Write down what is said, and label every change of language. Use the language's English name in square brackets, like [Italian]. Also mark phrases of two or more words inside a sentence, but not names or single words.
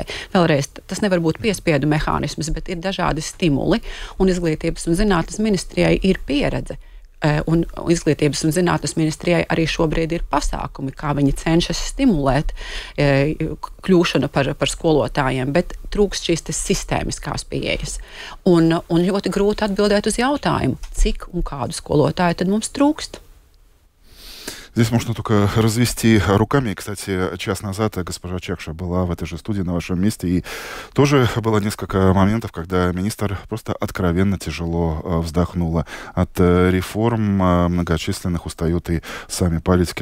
[Latvian] Vēlreiz, tas nevar būt piespiedu mehānisms, bet ir dažādi stimuli, un Izglītības un zinātnes ministrijai ir pieredze Un Izglītības un zinātnes ministrijai arī šobrīd ir pasākumi, kā viņi cenšas stimulēt kļūšanu par skolotājiem, bet trūkst šīs sistēmiskās pieejas. Un ļoti grūti atbildēt uz jautājumu, cik un kādu skolotāju tad mums trūkst. [Russian] Здесь можно только развести руками. Кстати, час назад госпожа Чакша была в этой же студии на вашем месте, и тоже было несколько моментов, когда министр просто откровенно тяжело вздохнула. От реформ многочисленных устают и сами политики.